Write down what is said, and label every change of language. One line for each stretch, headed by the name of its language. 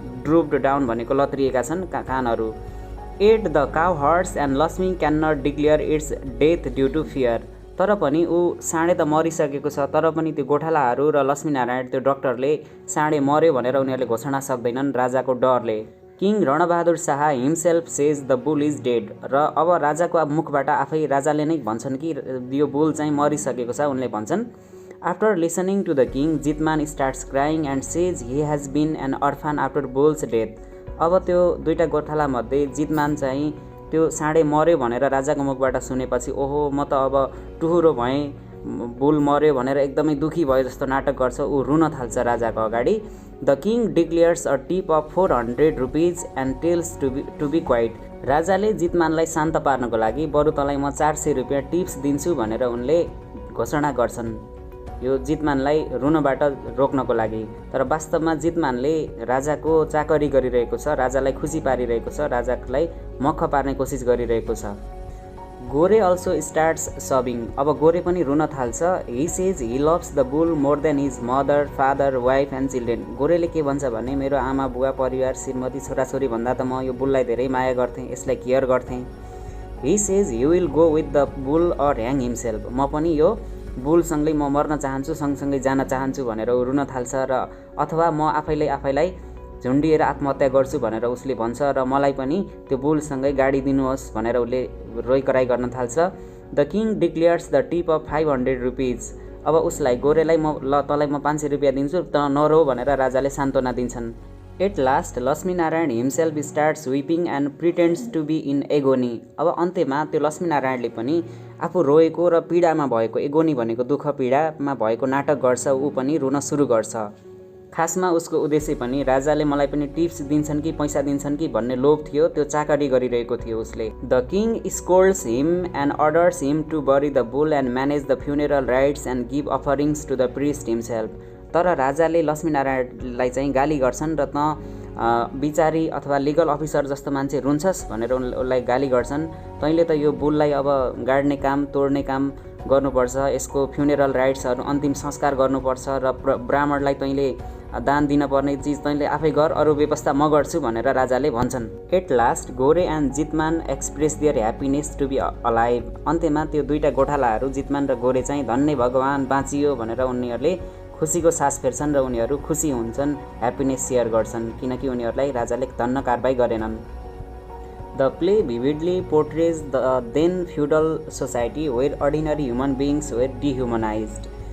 English: drooped down
Nepali: भनेको लत्रिएका छन् कानहरू।
English: At the cowherds and Lakshmi can not declare its death due to fear.
Nepali: तर पनि ऊ साँडे त मरिसकेको छ, तर पनि त्यो गोठालाहरू र लक्ष्मीनारायण त्यो डक्टरले साँडे मर्यो भनेर उनीहरूले घोषणा सक्दैनन् राजाको डरले।
English: King Ranbahadur Shah himself says the bull is dead.
Nepali: र अब राजाको मुखबाट आफै राजाले नै भन्छन् कि यो बुल चाहिँ मरिसकेको छ, उनले भन्छन्।
English: After listening to the king Jitman starts crying and says he has been an orphan after bull's death.
Nepali: अब त्यो दुईटा गोठालामध्ये जितमान चाहिँ त्यो साँडे मर्यो भनेर राजाको मुखबाट सुनेपछि ओहो म त अब टुहुरो भएँ, बुल मर्यो भनेर एकदमै दुखी भयो जस्तो नाटक गर्छ। ऊ रुन थाल्छ राजाको अगाडि।
English: The king declares a tip of 400 rupees and tells to be quiet.
Nepali: राजाले जितमानलाई शान्त पार्नको लागि बरु तँलाई म 400 रुपियाँ टिप्स दिन्छु भनेर उनले घोषणा गर्छन्, यो जितमानलाई रुनबाट रोक्नको लागि। तर वास्तवमा जितमानले राजाको चाकरी गरिरहेको छ, राजालाई खुसी पारिरहेको छ, राजालाई मख पार्ने कोसिस गरिरहेको छ। गोरे
English: Also starts sobbing.
Nepali: अब गोरे पनि रुन थाल्छ।
English: He says he loves the bull more than his mother father wife and children.
Nepali: गोरेले के भन्छ भने मेरो आमा बुवा परिवार श्रीमती छोराछोरी भन्दा त म यो बुललाई धेरै माया गर्थेँ, यसलाई केयर गर्थेँ।
English: He says he will go with the bull or hang himself.
Nepali: म पनि यो बुलसँगै म मर्न चाहन्छु, सँगसँगै जान चाहन्छु भनेर ऊ रुन थाल्छ। र अथवा म आफैलाई झुन्डिएर आत्महत्या गर्छु भनेर उसले भन्छ र मलाई पनि त्यो बुलसँगै गाडी दिनुहोस् भनेर उसले रोइकराइ गर्न थाल्छ।
English: The king declares the tip of 500 rupees.
Nepali: अब उसलाई गोरेलाई ल तँलाई म 500 रुपियाँ दिन्छु त नरो भनेर राजाले सान्त्वना दिन्छन्।
English: At last Lakshminarayan himself starts weeping and pretends to be in agony.
Nepali: अब अन्त्यमा त्यो लक्ष्मीनारायणले पनि आफू रोएको र पीडामा भएको, एगोनी भनेको दुःख पीडामा भएको नाटक गर्छ, ऊ पनि रुन सुरु गर्छ। खासमा उसको उद्देश्य पनि राजाले मलाई पनि टिप्स दिन्छन् कि पैसा दिन्छन् कि भन्ने लोभ थियो, त्यो चाकरी गरिरहेको थियो उसले।
English: The king scolds him and orders him to bury the bull and manage the funeral rites and give offerings to the priest himself.
Nepali: तर राजाले लक्ष्मीनारायणलाई चाहिँ गाली गर्छन् र विचारी अथवा लिगल अफिसर जस्तो मान्छे रुन्छस् भनेर उसलाई गाली गर्छन्। तैँले त यो बुललाई अब गाड्ने काम, तोड्ने काम गर्नुपर्छ, यसको फ्युनेरल राइट्सहरू, अन्तिम संस्कार गर्नुपर्छ र ब्राह्मणलाई तैँले दान दिनपर्ने चिज तैँले आफै गर, अरू व्यवस्था म गर्छु भनेर राजाले भन्छन्।
English: At last Gore and Jitman express their happiness to be alive.
Nepali: अन्त्यमा त्यो दुईटा गोठालाहरू जितमान र गोरे चाहिँ धन्य भगवान् बाँचियो भनेर उनीहरूले खुसीको सास फेर्छन् र उनीहरू खुसी हुन्छन्, ह्याप्पिनेस सेयर गर्छन्, किनकि उनीहरूलाई राजाले धन्न कारबाही गरेनन्।
English: The play vividly portrays the then feudal society where ordinary human beings were dehumanized.